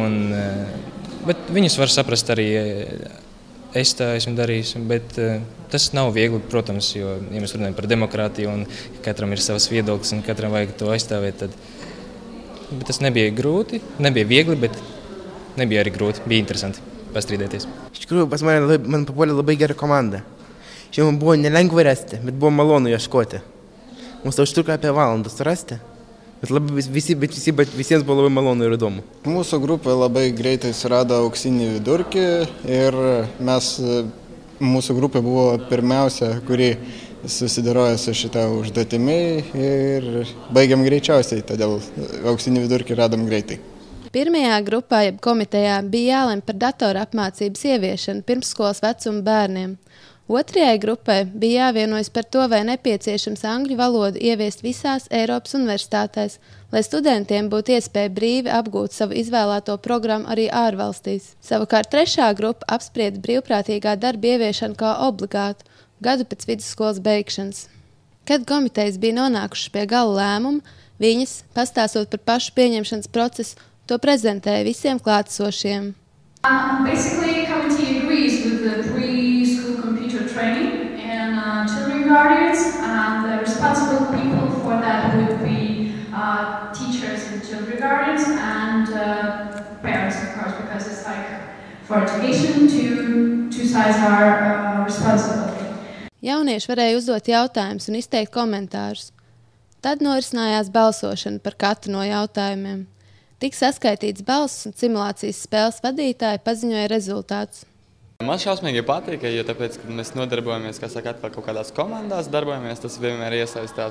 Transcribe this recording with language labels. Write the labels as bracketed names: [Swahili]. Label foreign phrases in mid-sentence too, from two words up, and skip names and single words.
[Latvian] bet viņus var saprast arī es tā esmu darījis, bet tas nav viegli, protams, jo, ja mēs runājam par demokrātiju un katram ir savs viedoklis un katram vajag to aizstāvēt, bet tas nebija grūti, nebija viegli, bet nebija arī grūti, bija interesanti pastrīdēties. [Lithuanian] Iš tikrųjų, pas man papuolė labai gera komanda. Šiandien buvo nelengva rasti, bet buvo malonu ieškoti. Mums to užtruko apie valandą surasti. Bet visiems buvo labai malonu ir įdomu. Mūsų grupė labai greitai surado auksinį vidurkį ir mūsų grupė buvo pirmiausia, kuri susidorojo su šitą užduotimi ir baigiam greičiausiai, todėl auksinį vidurkį radom greitai. [Latvian] Pirmajā grupā jeb komitejā bija jālemj par datora apmācības ieviešanu pirmsskolas vecuma bērniem. Otrajai grupai bija jāvienojas par to, vai nepieciešams angļu valodu ieviest visās Eiropas universitātēs, lai studentiem būtu iespēja brīvi apgūt savu izvēlēto programmu arī ārvalstīs. Savukārt trešā grupa apsprieda brīvprātīgā darba ieviešanu kā obligātu gadu pēc vidusskolas beigšanas. Kad komitejas bija nonākušas pie gala lēmuma, viņas, pastāstot par pašu pieņemšanas procesu, to prezentēja visiem klātesošiem. [English] Basically, committee agrees with the pre-school computer training and children guardians. The responsible people for that would be teachers and children guardians and parents, of course, because it's like for education, two sides are responsible. [Latvian] Jaunieši varēja uzdot jautājumus un izteikt komentārus. Tad norisinājās balsošana par katru no jautājumiem. Tik saskaitīts balss un simulācijas spēles vadītāji paziņoja rezultātus. Man šausmīgi patīk, jo tāpēc, kad mēs nodarbojamies, kā saka, atkal kaut kādās komandās darbojamies, tas vienmēr iesaistās.